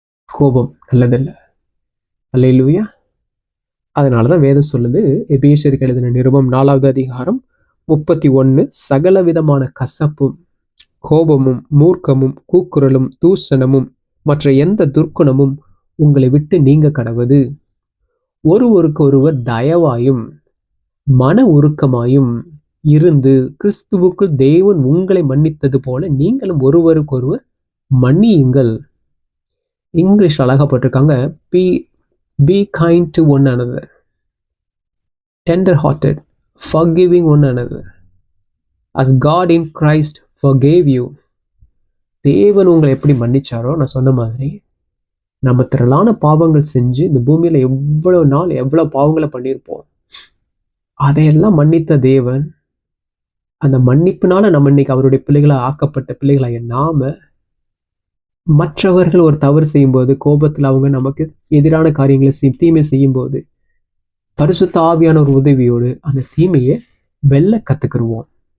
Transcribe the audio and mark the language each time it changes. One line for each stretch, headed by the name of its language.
Tamil: கோபம் நல்லதில்லை. அல்லேலூயா. அதனாலதான் வேதம் சொல்லுது, எபேசியருக்கு எழுதின நிருபம் 4வது அதிகாரம் 31, சகல விதமான கசப்பும் கோபமும் மூர்க்கமும் கூக்குரலும் தூஷணமும் மற்ற எந்த துர்க்குணமும் உங்களை விட்டு நீங்க கடவது. ஒருவருக்கு ஒருவர் தயவாயும் மன உருக்கமாயும் இருந்து கிறிஸ்துவுக்குள் தேவன் உங்களை மன்னித்தது போல நீங்களும் ஒருவருக்கு ஒருவர் மன்னியுங்கள். English அழகப்பட்டிருக்காங்க,
English: be kind to one another, tender hearted, forgiving one another as God in Christ forgave you.
Tamil: தேவன் உங்களை எப்படி மன்னிச்சாரோ, நான் சொன்ன மாதிரி நம்ம திரளான பாவங்கள் செஞ்சு இந்த பூமியில எவ்வளவு நாள் எவ்வளவு பாவங்களை பண்ணியிருப்போம். அதையெல்லாம் மன்னித்த தேவன், அந்த மன்னிப்புனால நம்ம இன்னைக்கு அவருடைய பிள்ளைகளா ஆக்கப்பட்ட பிள்ளைகளாக நாம மற்றவர்கள் ஒரு தவறு செய்யும்போது, கோபத்தில் அவங்க நமக்கு எதிரான காரியங்களை தீமை செய்யும்போது, பரிசுத்த ஆவியான ஒரு உதவியோடு அந்த தீமையை வெல்ல கத்துக்கிடுவோம்.